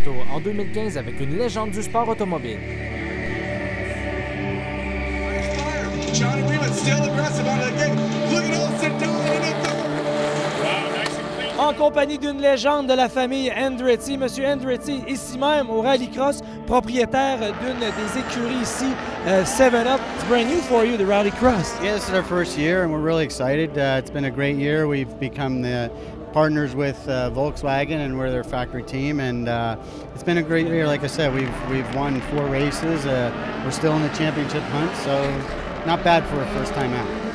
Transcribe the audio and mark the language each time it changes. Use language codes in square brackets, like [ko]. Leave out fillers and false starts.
[fr] En 2015 avec une légende du sport automobile. [en] Johnny Wheeler still aggressive out of the gate. Look at Olsen doing it. [fr] En compagnie d'une légende de la famille Andretti, M. Andretti, ici même au Rallycross, propriétaire d'une des écuries ici, 7-Up. [en] It's brand new for you, the Rallycross. Yeah, this is our first year, and we're really excited. It's been a great year. We've become the partners with Volkswagen, and we're their factory team. And it's been a great year. Like I said, we've won 4 races. We're still in the championship hunt, so not bad for a first time out.